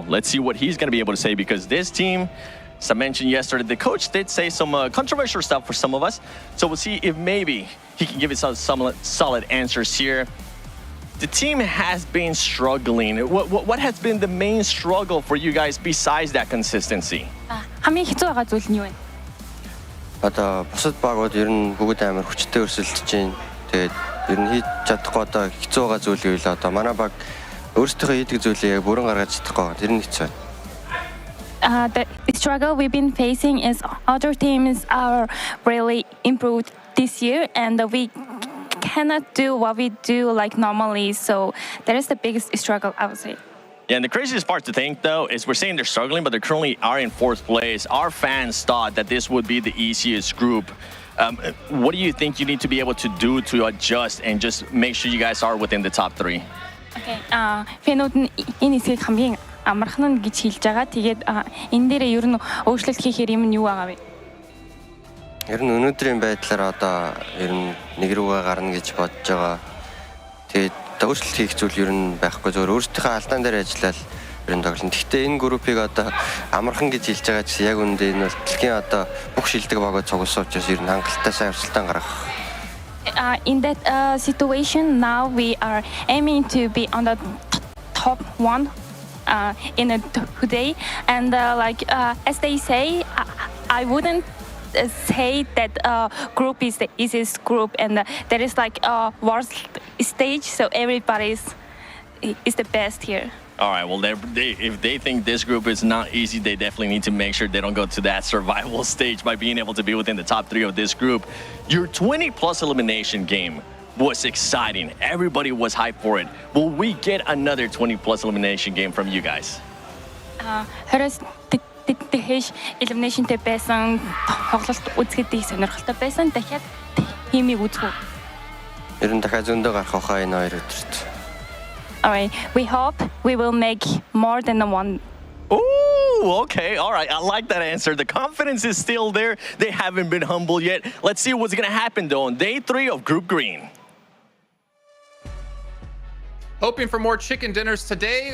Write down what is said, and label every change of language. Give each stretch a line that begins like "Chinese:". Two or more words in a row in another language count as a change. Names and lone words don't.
English: Let's see what he's going to be able to say, because this team, as I mentioned yesterday, the coach did say some controversial stuff for some of us. So we'll see if maybe he can give us some solid answers here. The team has been struggling. What has been the main struggle for you guys besides that consistency?
Mongolian: хамгийн хэцүү байгаа зүйл нь юу вэ? Одоо бусад багууд ер нь бүгд амар хүчтэй өрсөлдөж байна. Тэгээд ер нь хийж чадахгүй одоо хэцүү байгаа зүйл юу вэ? Одоо манай баг өөрсдөө хийдэг зүйлээ бүрэн гаргаж чадахгүй. Тэр нь хэцүү байна.
English: The struggle we've been facing is other teams are really improved this year, and we cannot do what we do like normally. So that is the biggest struggle, I would say. Yeah, and the craziest part to think, though, is we're saying they're struggling, but they currently are in 4th place. Our fans thought that this would be the easiest group What do you think you need to be able to do to adjust and just make sure you guys are within the top 3? Okay.
Mongolian: Фэнүүд нь энэ хэсгийг хамгийн амархан нь гэж хэлж байгаа. Тэгээд энэ дээрээ ер нь өөрчлөлт хийхээр юм нь юу байгаа вэ? Ер нь өнөөдрийн байдлаар одоо ер нь нэг рүүгээ гарна гэж бодож байгаа. Тэгээд өөрчлөлт хийх зүйл ер нь байхгүй, зөвхөн өөрсдийнхөө алдаан дээр ажиллаад ер нь тоглоно. Гэхдээ энэ группийг одоо амархан гэж хэлж байгаа чинь яг үүндээ энэ бол дэлхийн одоо бүх шилдэг багууд цугласан учраас ер нь хангалттай сайн өрсөлдөөн гаргах.
English: In that situation, now we are aiming to be on the top 1 in today, and as they say, I wouldn't say that group is the easiest group, and there is like a worst stage, so everybody is the best here. All right, well, if they think this group is not easy, they definitely need to make sure they don't go to that survival stage by being able to be within the top 3 of this group. Your 20-plus elimination game was exciting. Everybody was hyped for it. Will we get another 20-plus elimination game from you guys?
Mongolian: Тэхэш elimination-тэй байсан тоглолт үзэхэд сонирхолтой байсан. Дахиад хиймийг үзэх үү? Ер нь дахиад зөндөө гарах хаа энэ хоёр өдөрт.
English: All right, we hope we will make more than one. Ooh, okay, all right. I like that answer. The confidence is still there. They haven't been humble yet. Let's see what's going to happen, though, on day 3 of Group Green. Hoping for more chicken dinners today.